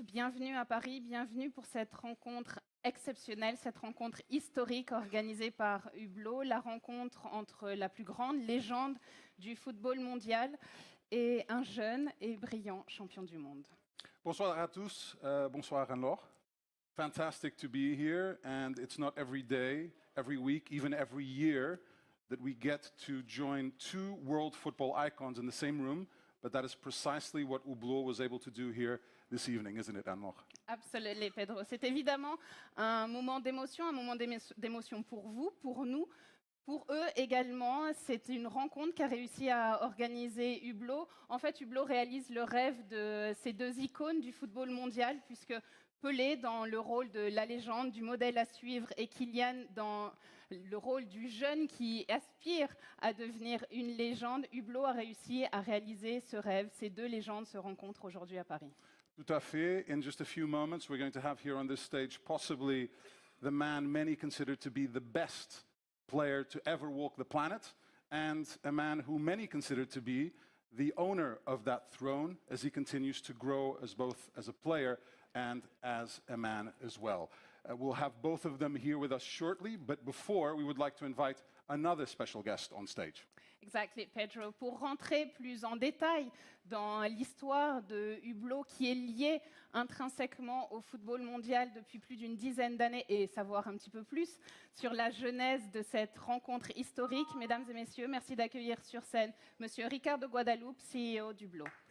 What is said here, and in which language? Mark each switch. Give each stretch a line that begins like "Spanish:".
French: Bienvenue à Paris, bienvenue pour cette rencontre exceptionnelle, cette rencontre historique organisée par Hublot, la rencontre entre la plus grande légende du football mondial et un jeune et brillant champion du monde. Bonsoir à tous, bonsoir Anne-Laure.
English: Fantastic to be here, and it's not every day, every week, even every year that we get to join two world football icons in the same room, but that is precisely what Hublot was able to do here this evening, isn't it, Anne-Laure?
French: Absolument, Pedro. C'est évidemment un moment d'émotion pour vous, pour nous. Pour eux également, c'est une rencontre qu'a réussi à organiser Hublot. En fait, Hublot réalise le rêve de ces deux icônes du football mondial, puisque Pelé dans le rôle de la légende, du modèle à suivre, et Kylian dans le rôle du jeune qui aspire à devenir une légende. Hublot a réussi à réaliser ce rêve. Ces deux légendes se rencontrent aujourd'hui à Paris. Tout à fait.
English: In just a few moments, we're going to have here on this stage possibly the man many consider to be the best player to ever walk the planet, and a man who many consider to be the owner of that throne as he continues to grow as both as a player and as a man as well. We'll have both of them here with us shortly, but before we would like to invite another special guest on stage. Exactly, Pedro.
French: Pour rentrer plus en détail dans l'histoire de Hublot qui est liée intrinsèquement au football mondial depuis plus d'une dizaine d'années et savoir un petit peu plus sur la genèse de cette rencontre historique, mesdames et messieurs, merci d'accueillir sur scène Monsieur Ricardo Guadalupe, CEO d'Hublot.